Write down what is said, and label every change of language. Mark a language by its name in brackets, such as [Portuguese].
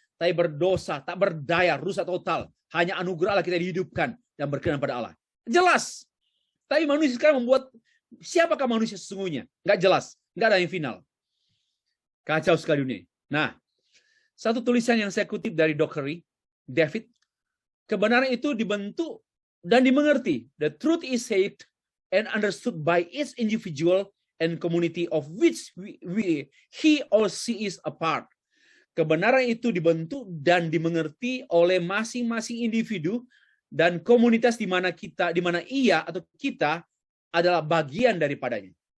[Indonesian] Tapi berdosa, tak berdaya, rusak total. Hanya anugerah Allah kita dihidupkan dan berkenan pada Allah. Jelas. Tapi manusia sekarang membuat, siapakah manusia sesungguhnya? Nggak jelas. Nggak ada yang final. Kacau sekali dunia. Nah, satu tulisan yang saya kutip dari Dr. David, kebenaran itu dibentuk dan dimengerti. [English] The truth is said and understood by each individual and community of which he or she is a part. [Indonesian] Kebenaran itu dibentuk dan dimengerti oleh masing-masing individu dan komunitas di mana ia atau kita adalah bagian daripadanya.